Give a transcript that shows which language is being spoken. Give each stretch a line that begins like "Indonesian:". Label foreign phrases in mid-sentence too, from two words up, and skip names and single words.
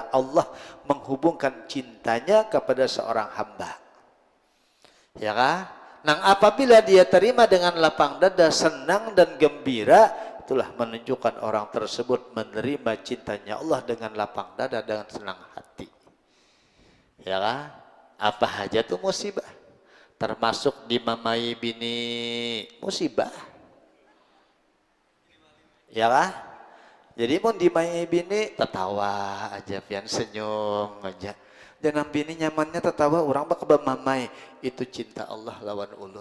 Indonesian: Allah menghubungkan cintanya kepada seorang hamba. Ya kan? Nah, apabila dia terima dengan lapang dada, senang dan gembira, itulah menunjukkan orang tersebut menerima cintanya Allah dengan lapang dada, dengan senang hati. Ya kan? Apa aja tuh musibah, termasuk dimamai bini musibah. Ya kan? Jadi mau dimamai bini tertawa aja, pian senyum aja. Dan bini nyamannya tertawa, orang bakal mamai, itu cinta Allah
Banjar: lawan ulun.